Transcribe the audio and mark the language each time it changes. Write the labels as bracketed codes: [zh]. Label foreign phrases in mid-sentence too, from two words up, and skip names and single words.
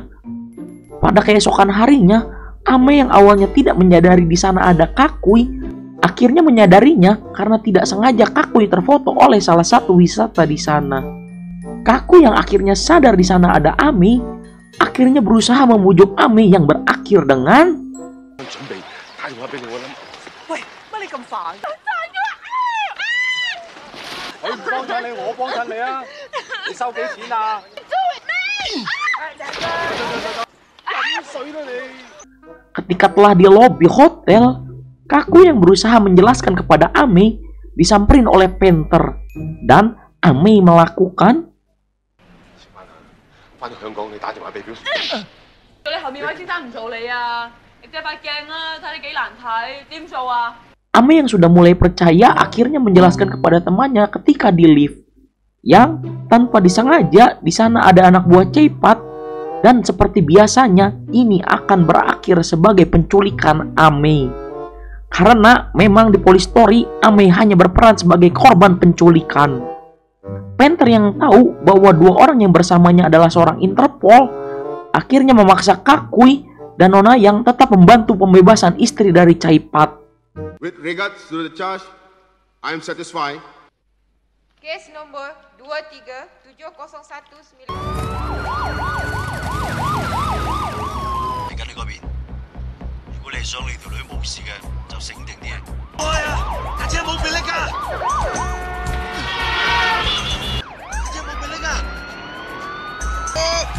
[id] Pada keesokan harinya, Ame yang awalnya tidak menyadari di sana ada Kakui akhirnya menyadarinya karena tidak sengaja Kakui terfoto oleh salah satu wisata di sana. Kakui yang akhirnya sadar di sana ada Ame akhirnya berusaha membujuk Ame yang berakhir dengan [yue] 咁煩？你唔幫襯你，我幫襯你啊！你收幾錢啊？飲水啦你！ [id] Ketika telah di lobi hotel, Kaku yang berusaha menjelaskan kepada Ame disamperin oleh Panther dan Ame melakukan [yue] 翻到香港你打電話俾表叔。你後面位先生唔做你啊！你借塊鏡啦，睇你幾難睇，點做啊？ [id] Ame yang sudah mulai percaya akhirnya menjelaskan kepada temannya ketika di lift yang tanpa disengaja di sana ada anak buah Caipat dan seperti biasanya ini akan berakhir sebagai penculikan Ame karena memang di Police Story Ame hanya berperan sebagai korban penculikan. Panther yang tahu bahwa dua orang yang bersamanya adalah seorang Interpol akhirnya memaksa Kakui dan Nonayang tetap membantu pembebasan istri dari Caipat. [en] With regards to the charge, I am satisfied. [ms] Kes nombor 23701 [yue] 嚟緊你嗰邊，如果你係想你條女冇事嘅，就醒定啲啊！開啊！架車冇別力㗎，架車冇別力㗎。